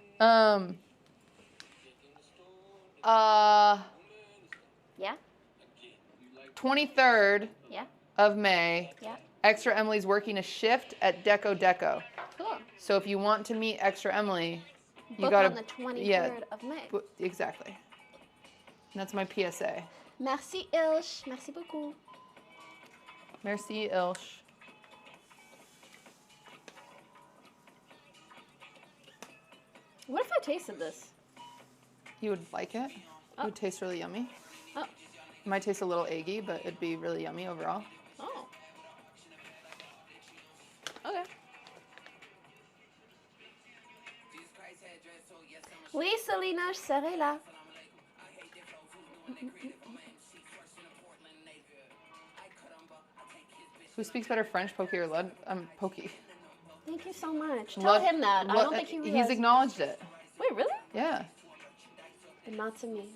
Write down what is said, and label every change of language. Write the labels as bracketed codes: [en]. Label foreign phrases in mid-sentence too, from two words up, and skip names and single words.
[en] Yeah? 23rd Yeah? of May, Yeah? Extra Emily's working a shift at Deco. Cool. So if you want to meet Extra Emily, you Book gotta on the 23rd yeah, of May. exactly. And that's my PSA. [fr] Merci, Ilsh. Merci beaucoup. Merci, Ilsh. [en] What if I tasted this? You would like it? It would taste really yummy. Oh. It might taste a little eggy, but it'd be really yummy overall. Oh. Okay. [fr] Oui, Selena, je serai là. [en] Who speaks better French, Pokey or Lud? Pokey. Thank you so much. Tell Lud- him that. I Lud- don't think he He's realizes. acknowledged it. Wait, really? Yeah. But not to me.